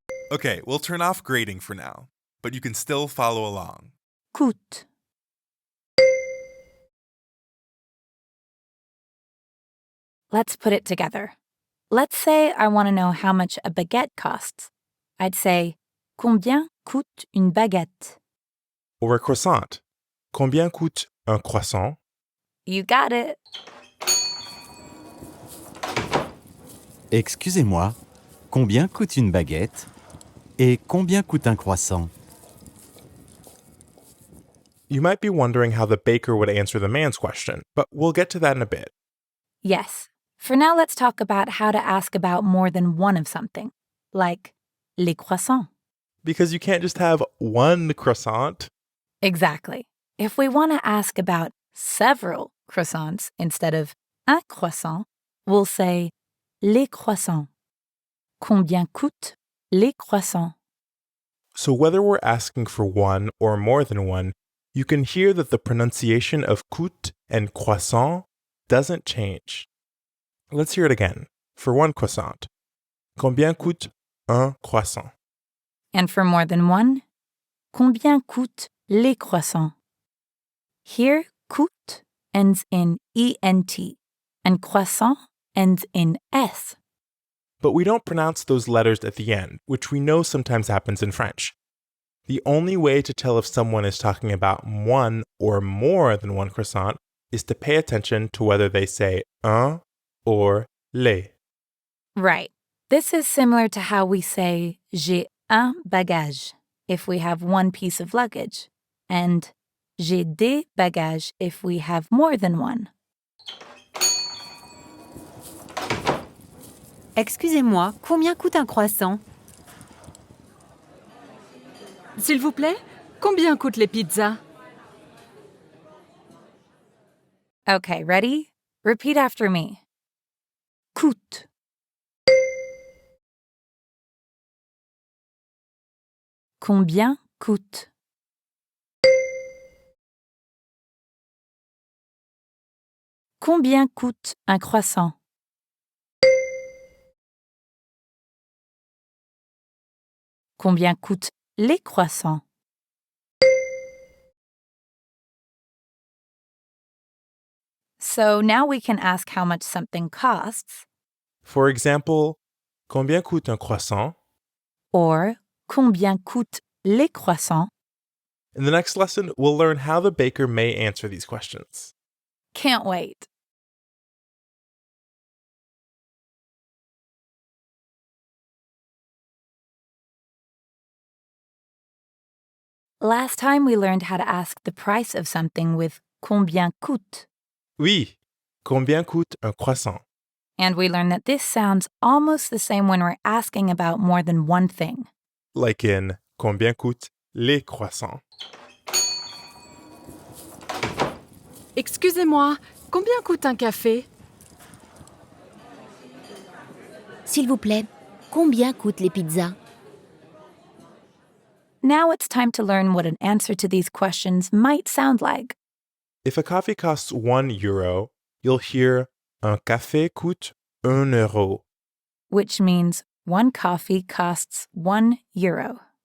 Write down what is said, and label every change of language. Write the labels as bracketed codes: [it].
[en] Okay, we'll turn off grading for now, but you can still follow along. [fr] Coûte. [en] Let's put it together. Let's say I want to know how much a baguette costs. I'd say, [fr] combien coûte une baguette? [en] Or a croissant. [fr] Combien coûte un croissant? [en] You got it. [fr] Excusez-moi, combien coûte une baguette? Et combien coûte un croissant? [en] You might be wondering how the baker would answer the man's question, but we'll get to that in a bit. Yes. For now, let's talk about how to ask about more than one of something, like [fr] les croissants. [en] Because you can't just have one croissant. Exactly. If we want to ask about several croissants instead of [fr] un croissant, [en] we'll say [fr] les croissants. Combien coûtent les croissants? [en] So whether we're asking for one or more than one, you can hear that the pronunciation of coûte and croissant doesn't change. Let's hear it again. For one croissant. [fr] Combien coûte un croissant? [en] And for more than one, [fr] combien coûtent les croissants? [en] Here, coûte ends in ENT, and croissant ends in S. But we don't pronounce those letters at the end, which we know sometimes happens in French. The only way to tell if someone is talking about one or more than one croissant is to pay attention to whether they say un or les. Right. This is similar to how we say [fr] j'ai un bagage [en] if we have one piece of luggage, and [fr] j'ai des bagages [en] if we have more than one. [fr] Excusez-moi, combien coûte un croissant? S'il vous plaît, combien coûtent les pizzas? [en] Okay, ready? Repeat after me. Coûte. [fr] Combien coûte? Combien coûte un croissant? Combien coûtent les croissants? [en] So now we can ask how much something costs, For example, [fr] combien coûte un croissant? or combien coûtent les croissants? [en] In the next lesson, we'll learn how the baker may answer these questions. Can't wait. Last time we learned how to ask the price of something with [fr] combien coûte, Oui, combien coûte un croissant? [en] and we learned that this sounds almost the same when we're asking about more than one thing. Like in [fr] combien coûtent les croissants? Excusez-moi, combien coûte un café? S'il vous plaît, combien coûtent les pizzas? [en] Now it's time to learn what an answer to these questions might sound like. If a coffee costs €1, you'll hear [fr] un café coûte €1. [en] Which means one coffee costs €1.